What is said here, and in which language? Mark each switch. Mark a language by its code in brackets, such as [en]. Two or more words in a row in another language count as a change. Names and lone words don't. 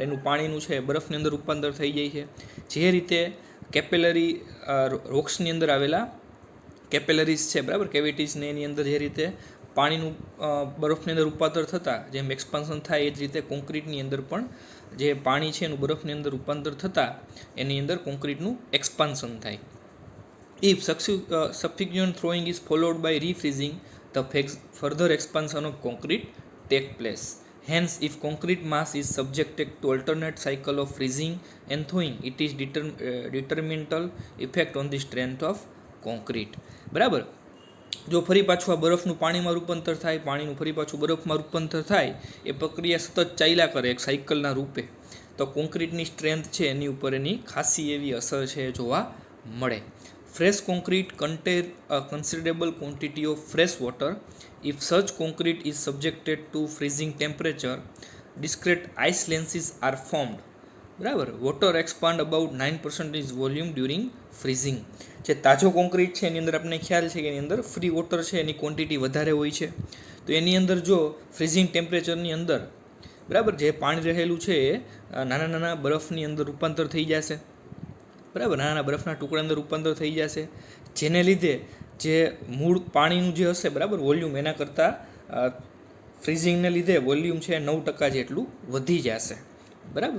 [gu] એનું પાણીનું છે બરફની અંદર રૂપાંતર થઈ જાય છે. જે રીતે કેપિલરી રોક્સની અંદર આવેલા કેપિલરીઝ છે બરાબર, કેવિટીઝને એની અંદર જે રીતે પાણીનું બરફની અંદર રૂપાંતર થતાં જેમ એક્સપાન્શન થાય એ જ રીતે કોન્ક્રીટની અંદર પણ જે પાણી છે એનું બરફની અંદર રૂપાંતર થતાં એની અંદર કોન્ક્રીટનું એક્સપાન્શન થાય. [en] If subsequent throwing is followed by refreezing, the further expansion of concrete take place. Hence, if concrete mass is subjected to alternate cycle of freezing and thawing, it is detrimental effect on the strength of concrete. [gu] બરાબર. જો ફરી પાછું આ બરફનું પાણીમાં રૂપાંતર થાય, પાણીનું ફરી પાછું બરફમાં રૂપાંતર થાય, એ પ્રક્રિયા સતત ચાલ્યા કરે એક સાયકલના રૂપે, તો કોન્ક્રીટની સ્ટ્રેન્થ છે એની ઉપર એની ખાસી એવી અસર છે જોવા મળે. [en] Fresh concrete contain a considerable quantity of fresh water. If such concrete is subjected to freezing temperature, discrete ice lances are formed. [gu] બરાબર. [en] water expand about 9% is volume during freezing. [gu] જે તાજો કોન્ક્રીટ છે એની અંદર આપણને ખ્યાલ છે કે એની અંદર [en] free water [gu] છે એની ક્વોન્ટિટી વધારે હોય છે. તો એની અંદર જો ફ્રીઝિંગ ટેમ્પરેચરની અંદર બરાબર જે પાણી રહેલું છે એ નાના નાના બરફની અંદર રૂપાંતર થઈ જશે બરાબર, નાના બરફના ટુકડા અંદર રૂપાંતર થઈ જશે, જેને લીધે જે મૂળ પાણીનું જે હશે બરાબર વોલ્યુમ એના કરતાં ફ્રીઝિંગને લીધે વોલ્યુમ છે 9% જેટલું વધી જશે બરાબર.